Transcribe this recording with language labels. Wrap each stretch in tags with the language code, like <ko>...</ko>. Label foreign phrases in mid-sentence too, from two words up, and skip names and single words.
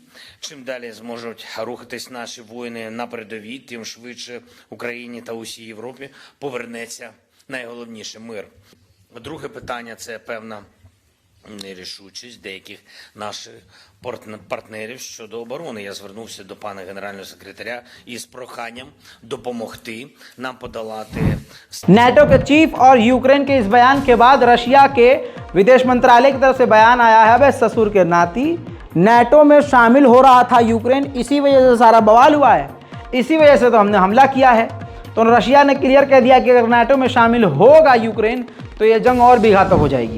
<uk>Чим далі зможуть рухатись наші воїни на передовій, тим швидше Україні та усій Європі повернеться найголовніше – мир. Друге питання – це певна нерішучість деяких наших партнерів щодо оборони. Я звернувся до пана генерального секретаря із проханням допомогти нам подолати</uk> <hi>नेटो के चीफ और यूक्रेन के इस बयान के बाद रशिया के विदेश मंत्रालय की तरफ से बयान आया है, बे ससुर के नाती नेटो में शामिल हो रहा था यूक्रेन, इसी वजह से सारा बवाल हुआ है, इसी वजह से तो हमने हमला किया है। तो रशिया ने क्लियर कह दिया कि अगर नेटो में शामिल होगा यूक्रेन तो ये जंग और भी घातक हो जाएगी।</hi>